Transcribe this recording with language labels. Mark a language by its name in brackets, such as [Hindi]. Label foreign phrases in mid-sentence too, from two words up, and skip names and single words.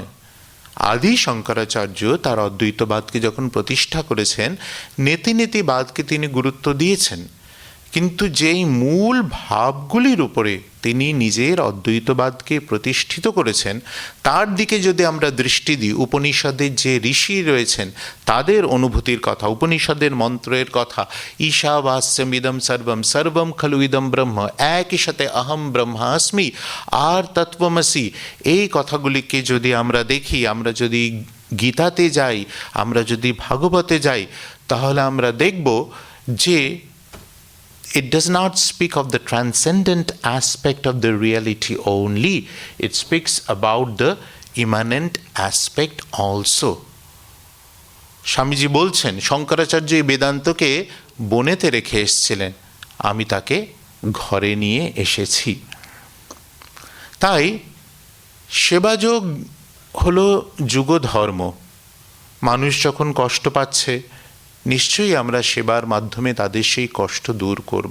[Bangla] আদি শঙ্করাচার্য তার অদ্বৈতবাদকে যখন প্রতিষ্ঠা করেছেন, নেতি নেতিবাদকে তিনি গুরুত্ব দিয়েছেন, কিন্তু যেই মূল ভাবগুলির উপরে তিনি নিজের অদ্বৈতবাদকে প্রতিষ্ঠিত করেছেন তার দিকে যদি আমরা দৃষ্টি দিই, উপনিষদের যে ঋষি রয়েছেন তাদের অনুভূতির কথা, উপনিষদের মন্ত্রের কথা, [Sanskrit] ঈশাবাস্যমিদম সর্বম সর্বম খলু ইদম ব্রহ্ম, [Bangla] একই সাথে [Sanskrit] অহম ব্রহ্মাস্মি [Bangla] আর তত্ত্বমসি, এই কথাগুলিকে যদি আমরা দেখি, আমরা যদি গীতাতে যাই, আমরা যদি ভাগবতে যাই, তাহলে আমরা দেখব যে [English] it does not speak of the transcendent aspect of the reality only, it speaks about the immanent aspect also. [Bangla] স্বামীজি বলছেন শঙ্করাচার্য এই বেদান্তকে বনেতে রেখে এসেছিলেন, আমি তাকে ঘরে নিয়ে এসেছি। তাই সেবাযোগ হলো যুগধর্ম। মানুষ যখন কষ্ট পাচ্ছে, নিশ্চয়ই আমরা সেবার মাধ্যমে তাদের সেই কষ্ট দূর করব।